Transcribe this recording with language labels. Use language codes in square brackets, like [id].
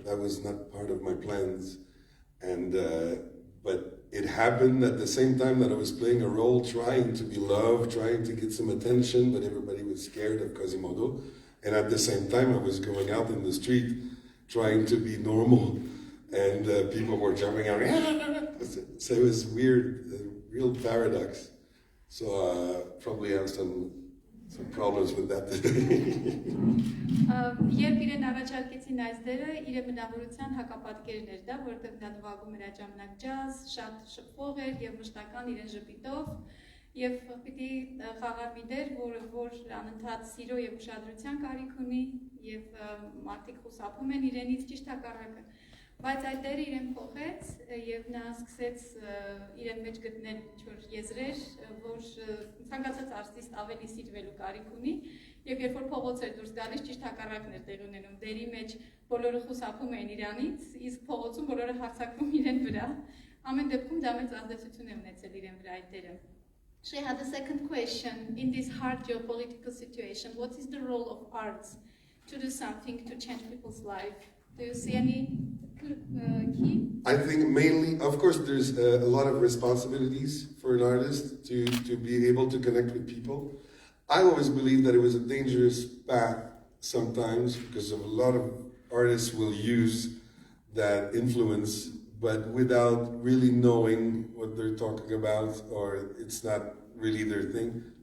[en] That was not part of my plans, and but it happened at the same time that I was playing a role, trying to be loved, trying to get some attention, but everybody was scared of Quasimodo, and at the same time I was going out in the street trying to be normal. And people were jumping out. So it was weird, a real paradox. So probably have some problems with that. [hy] Երբ իրեն առաջարկեցին այս դերը, իր բնավորության հակապատկերն էր դա, որովհետև նա նվագում էր այդ ժամանակ ջազ, շատ շփող էր եւ մշտական իրեն ժպիտով, եւ պիտի խաղար մի դեր, որ անընդհատ սիրո եւ ուշադրության կարիք ունի, եւ մարդիկ խուսափում են իրենից ճիշտ հակառակը։ Բայց այդ դերը իրեն փոխեց եւ նա սկսեց իրեն մեջ գտնել ինչ-որ եզրեր, որ ցանկացած արտիստ ավելի սիրվելու կարիք ունի եւ երբ որ փողոց էր դուրս գալիս ճիշտ հակառակն էր տեղի ունենում դերի մեջ բոլորը խուսափում էին իրանից իսկ փողոցում բոլորը հարձակվում իրեն վրա ամեն դեպքում դա մեծ ազդեցություն է ունեցել իրեն վրա այդ դերը [en] She had a second question in this hard geopolitical situation what is the role of arts to do something to change people's life Do you see any key? I think mainly, of course, there's a lot of responsibilities for an artist to be able to connect with people. I always believed that it was a dangerous path sometimes because of a lot of artists will use that influence, but without really knowing what they're talking about or it's not really their thing.